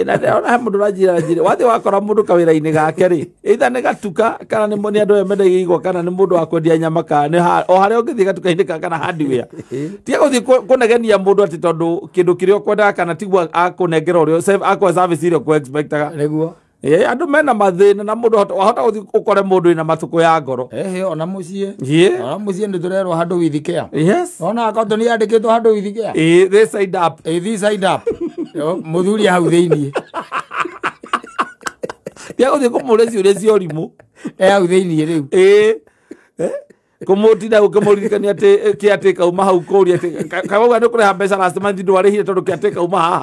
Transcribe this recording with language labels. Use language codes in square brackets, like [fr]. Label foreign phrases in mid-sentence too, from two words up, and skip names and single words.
[ki] Na ndĩrona he mũndũ ũranjĩra wathiĩ wakora mũndũ kawĩra-inĩ gake rĩ, either nĩ gatuka kana nĩ andũ mendagia igwa kana nĩ mũndũ wa kwendia nyama kana o harĩa ũngĩthiĩ gatuka-inĩ kana hardware. Tiga gũthiĩ kũnegenia mũndũ atĩ tondũ kĩndũ kĩrĩa ũkwendaga kana tiguo akũnengera ũrĩa akũhe service iria ũkũ-expectaga. Nĩguo. Andũ mena mathĩna na mũndũ wahota gũthiĩ ũkore mũndũ wĩna matũkũ ya ngoro. Ona mũciĩ. Ona mũciĩ nĩ tũrerwo handũ [en] with care. Yes. [ki] Ona akauntoni yandĩkĩtwo handũ [en] with care. This side up. This side up. [ki] Mũthuri hau thĩinĩ. Tiga gũthiĩ kũmũũria ciũria cia ũrimũ. Hau thĩinĩ rĩu. Kũmũtinda ũkĩmũririkania atĩ kĩatĩka uma hau kũũria atĩ kauga nĩ kũrĩha mbeca [en] last month [ki] ndwarĩhire tondũ kĩatĩka uma haha.